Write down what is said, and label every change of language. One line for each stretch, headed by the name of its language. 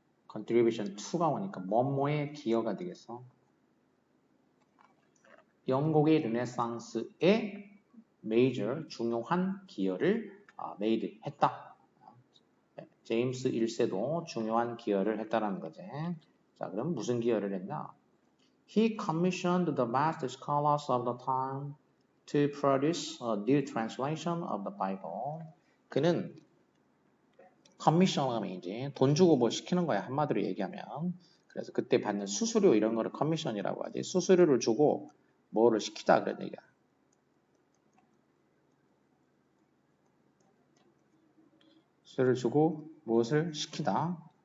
Korean: contribution to가 오니까 뭐뭐의 기여가 되겠어. 영국의 르네상스에 major 중요한 기여를 made 했다. 제임스 1세도 중요한 기여를 했다라는 거지. 자, 그럼 무슨 기여를 했나?
English: He commissioned the best scholars of the time to produce a new translation of the Bible.
Korean: 그는 커미션 하면 이제 돈 주고 뭐 시키는 거야. 한마디로 얘기하면. 그래서 그때 받는 수수료 이런 거를 커미션이라고 하지. 수수료를 주고 뭐를 시키다 그런 얘기야. 수수료를 주고 무엇을 시키다.